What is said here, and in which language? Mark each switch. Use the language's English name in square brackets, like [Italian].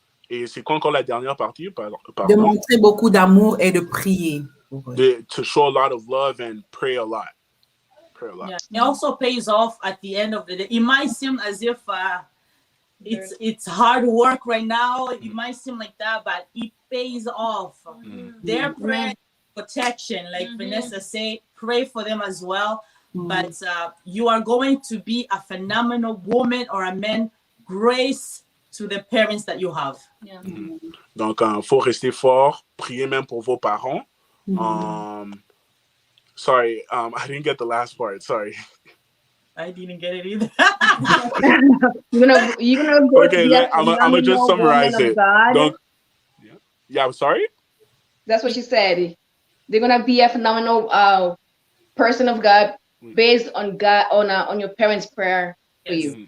[French] Et c'est quoi encore la dernière partie? De montrer beaucoup d'amour et de prier pour eux. [English] To show a lot of love and pray a lot. Yeah. It also pays off at the end of the day. It might seem as if it's hard work right now. It might seem like that, but it pays off. Their prayer, protection, like Vanessa said, pray for them as well. But you are going to be a phenomenal woman or a man. Grace to the parents that you have. Yeah. [French] Donc, faut rester fort, prier même pour vos parents. [English] Sorry, I didn't get the last part. Sorry. I didn't get it either. You're gonna go okay, I'm gonna just summarize it. Donc, yeah, I'm sorry? That's what she said. They're gonna be a phenomenal person of God based on God on your parents' prayer for you.